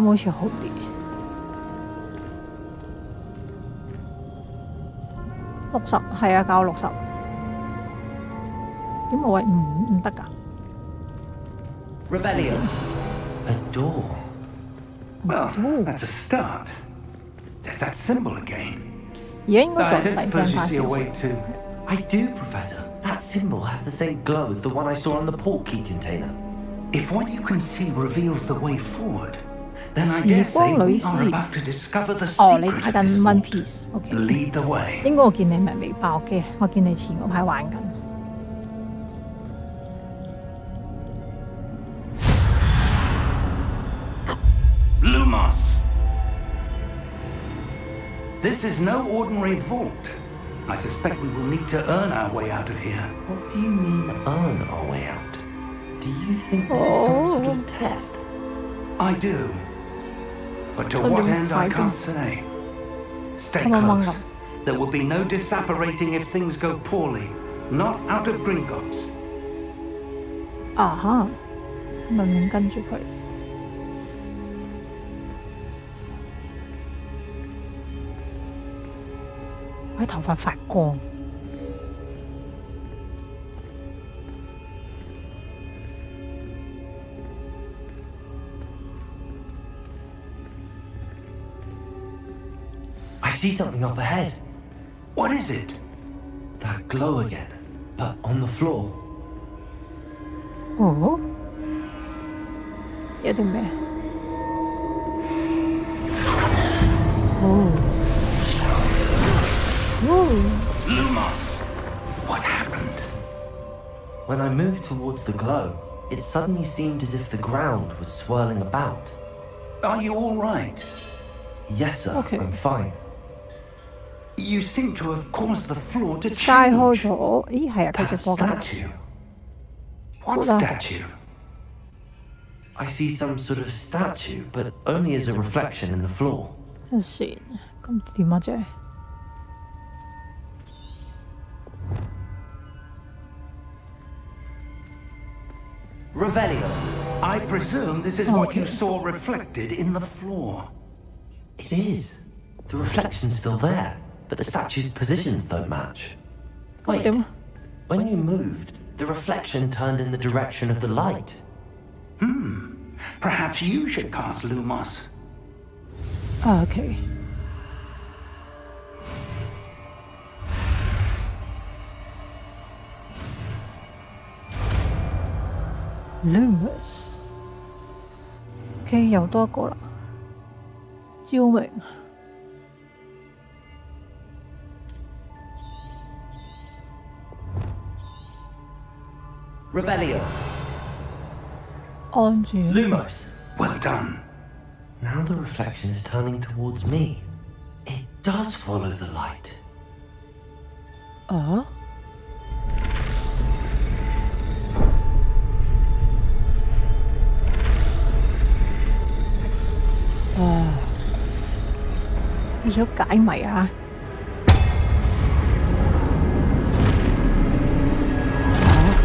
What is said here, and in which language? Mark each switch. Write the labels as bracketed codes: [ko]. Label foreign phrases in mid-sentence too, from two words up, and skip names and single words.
[yue] 好似好啲。60係啊，教60。點我喂唔得㗎？ [en] Revelio. A door. Well, Ooh. that's a start. There's that symbol again. [yue] 而家應該 [en] I [yue] 再 [en] don't [yue] 細 [en] suppose [yue] 聲 [en] you [yue] 翻 [en] see a [yue] 少 [en] way [yue] 少。 [en] to. I do, Professor. That symbol has the same glow as the one I saw on the port key container. If what you can see reveals the way forward, then I [yue] 時 [en] dare say [yue] 光旅 [en] we [yue] 事 [en] are about to discover the [yue] 哦，你 [en] secret [yue] 睇 [en] of [yue] 緊 [en] this One vault. [yue] Piece，OK。 [en] Lead the way. [yue] 應該我見你咪未爆嘅，我見你前嗰排玩緊。 [en] Lumos! This is no ordinary vault. I suspect we will need to earn our way out of here. What do you mean, earn our way out? Do you think this is some sort of test? I do. But to Oh, what you're end I hiding. can't say. Stay Come on, close. Manga. There will be no disapparating if things go poorly. Not out of Gringotts. [yue] 啊哈，明明跟住佢。我啲頭髮發光。 [en] I see something up ahead. What is it? That glow again, but on the floor. [yue] 哦，有啲咩？哦，哦， [en] Lumos! What happened? When I moved towards the glow, it suddenly seemed as if the ground was swirling about. Are you all right? Yes, sir, Okay. I'm fine. You seem to have caused the floor to [yue] 街開 [en] change. [yue] 咗，咦係啊，佢 [en] That [yue] 直播緊。 [en] statue. What Hold on. statue? I see some sort of statue, but only as a reflection in the floor. [yue] 等陣先，咁點啊姐？ [en] Revelio. I presume this is what you Okay. saw reflected in the floor. It is. The reflection's still there, but the statue's positions don't match. Wait, Dem- when you moved, the reflection turned in the direction of the light. Perhaps you should cast Lumos. [yue] 啊 OK。Lumos。OK， 又多一個啦。照明。 [en] Revelio. [yue] 按住 [en] Lumos. Well done. Now the reflection is turning towards me. It does follow the light. [yue] 啊？啊！你想解謎啊？